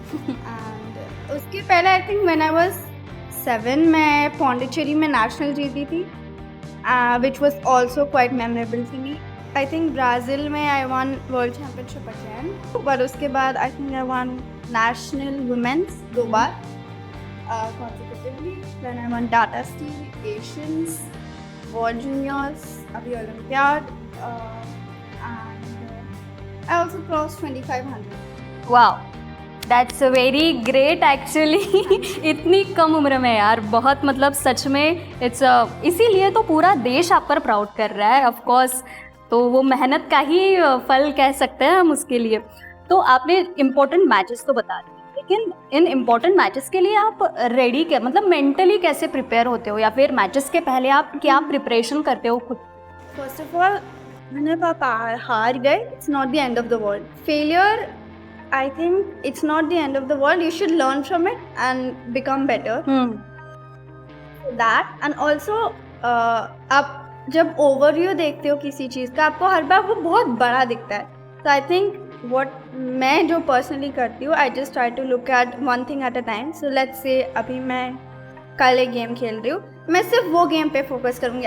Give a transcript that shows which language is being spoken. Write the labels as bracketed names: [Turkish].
[English] and [Hindi] उसके पहले [English] I think when I was 7 [Hindi] मैं पौंडीचेरी में नेशनल जीती थी, [English] Which was also quite memorable to me. I think Brazil [Hindi] में [English] I won world championship again, [Hindi] पर उसके बाद [English] I think I won national women's [Hindi] 2 bar [English] consecutively. Then I won Tata Steel, Asians, World Juniors, [Hindi] अभी [English] Olympiad, and I also crossed 2500. Wow, that's very great actually. [Hindi] इतनी कम उम्र में यार, बहुत मतलब सच में [English] it's [Hindi] इसीलिए तो पूरा देश आप पर प्राउड कर रहा है [English] Of course. [Hindi] तो वो मेहनत का ही फल कह सकते हैं हम उसके लिए। तो आपने इम्पोर्टेंट मैचेस तो बता दिए, लेकिन इन इम्पोर्टेंट मैचेस के लिए आप रेडी क्या, मतलब मेंटली कैसे प्रिपेयर होते हो, या फिर मैचेस के पहले आप क्या प्रिपरेशन करते हो खुद? [English] First of all, [Hindi] मैंने पापा हार गए, [English] it's not the end of the world. Failure, I think it's not the end of the world. You should learn from it and become better. That and also [Hindi] आप जब overview देखते हो किसी चीज़ का, आपको हर बार वो बहुत बड़ा दिखता है। तो [English] I think [Hindi] मैं जो पर्सनली करती हूँ, [English] I just try to look at one thing at a time. So let's say [Hindi] अभी मैं कल एक गेम खेल रही हूँ, मैं सिर्फ वो गेम पे फोकस करूँगी।